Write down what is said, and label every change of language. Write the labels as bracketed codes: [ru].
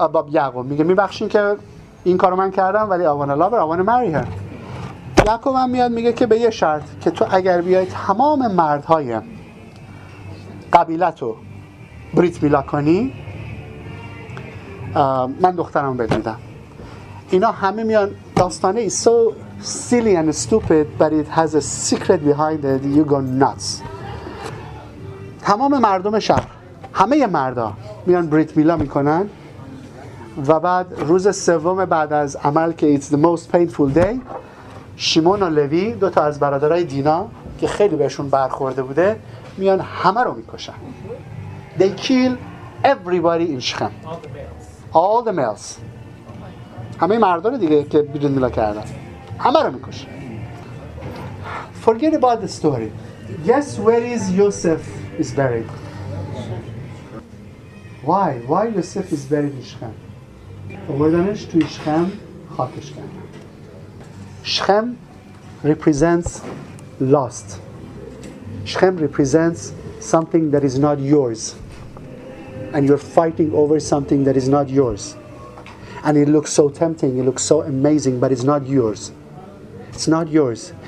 [fa] یعقوب میگه میبخشین که این کارو من کردم ولی [en] I want to love her. I want to marry her. [fa] یعقوب هم میاد میگه که به یه شرط که تو اگر بیای تمام مردهای قبیلتو بریت میلا کنی من دخترم بهت میدم. اینا همه میان. داستانه [en] is so silly and stupid but it has a secret behind it. You go nuts. [fa] تمام مردم شهر، همه مردا میان بریت میلا میکنن و بعد روز سوم بعد از عمل که [en] it's the most painful day، [fa] شیمون و لوی، 2 تا از برادرای دینا که خیلی بهشون برخورده بوده، میان همه رو میکشن. [en] They kill everybody in Shechem. All the males. [fa] همه مردان دیگه که بریت میلا کردن همه رو میکشن. [en] Forget about the story. Guess where is Yosef is buried? Why Yosef is buried in Shechem? [fa] آوردنش توی شخم خاکش کردن. [en] شخم represents lost. شخم represents something that is not yours. And you're fighting over something that is not yours. And it looks so tempting, it looks so amazing, but it's not yours. It's not yours.